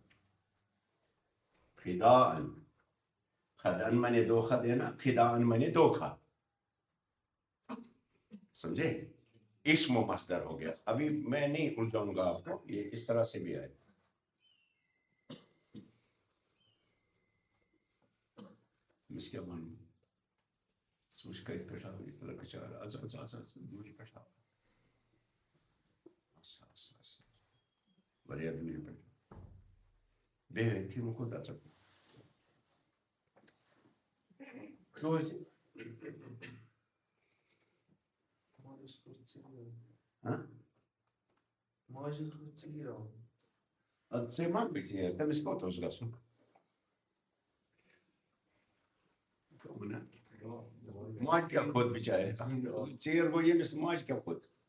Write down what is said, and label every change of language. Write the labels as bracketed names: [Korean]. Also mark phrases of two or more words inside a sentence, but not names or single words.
[Urdu] خدعا میں نے دو خد ہے نا. خداعا میں نے دھوکا. سمجھے؟ اسم و مصدر ہو گیا. ابھی میں نہیں الجھاؤں گا آپ کو یہ اس طرح سے بھی آئے. [Kashmiri] تٔمِس کیٛاہ وَنو ژٕ وٕچھ کَتہِ پٮ۪ٹھ آو یہِ لٔڑکہٕ چار ژٕ دوٗرِ پٮ۪ٹھ آو واریاہ دوٗرِ پٮ۪ٹھ بیٚیہِ أتھی وۄنۍ کوٗتاہ ژٕ روزِ اَدٕ ژےٚ ما گٔے ژیر تٔمِس کوٚت اوس گژھُن ماجہِ کیٛاہ کھوٚت بِچارِ ژیر گوٚو ییٚمِس ماجہِ کیٛاہ کھوٚت